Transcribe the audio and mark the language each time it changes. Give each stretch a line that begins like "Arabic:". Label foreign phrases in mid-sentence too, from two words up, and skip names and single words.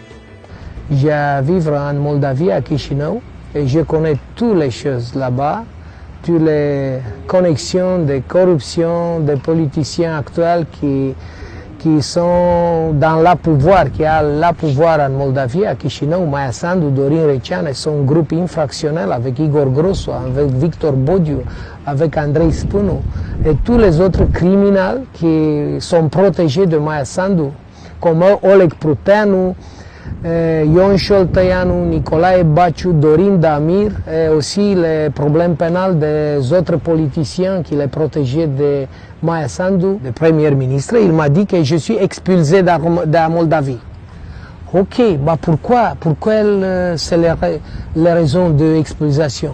French: Je vis en Moldavie, à Chisinau, et je connais toutes les choses là-bas, toutes les connexions de corruption des politiciens actuels qui sont dans le pouvoir, qui a le pouvoir en Moldavie, à Chisinau. Maia Sandu, Dorin Receanu, sont un groupe infractionnel avec Igor Grosu, avec Victor Bodiu, avec Andrei Spânu, et tous les autres criminels qui sont protégés de Maia Sandu, comme Oleg Pruteanu, Ion Șoltăianu, Nicolae Baciu, Dorin Damir, et aussi les problèmes pénals des autres politiciens qui les protégeaient de Maia Sandu, le premier ministre. Il m'a dit que je suis expulsé de la Moldavie. Ok, bah pourquoi c'est les raisons de l'expulsation?